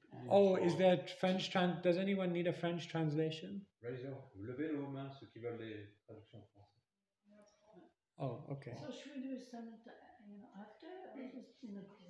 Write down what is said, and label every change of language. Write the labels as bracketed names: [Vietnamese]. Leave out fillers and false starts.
[English] Oh, is there French does anyone need a French translation? [French] Levez vos mains, ceux qui veulent les traductions françaises. [English] Oh, okay. So should we do some, after or just in the